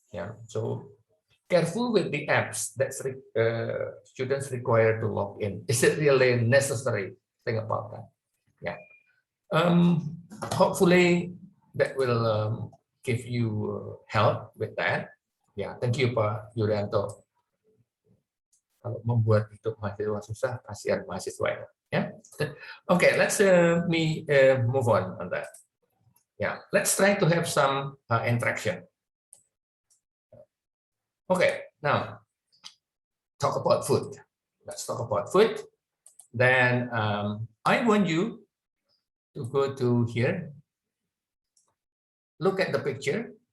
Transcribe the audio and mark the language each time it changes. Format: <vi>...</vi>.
<en>Yeah, so careful with the apps that students require to log in. Is it really necessary? Think about that. Yeah. Hopefully that will give you help with that. Yeah, thank you Pak Yuryanto.</en> <id>Kalau membuat hidup mahasiswa susah, kasihan mahasiswa ya.</id> <en>Okay, let's move on that. Yeah, let's try to have some interaction. Okay, now talk about food. Let's talk about food. Then I want you to go to here. Look at the picture.</en>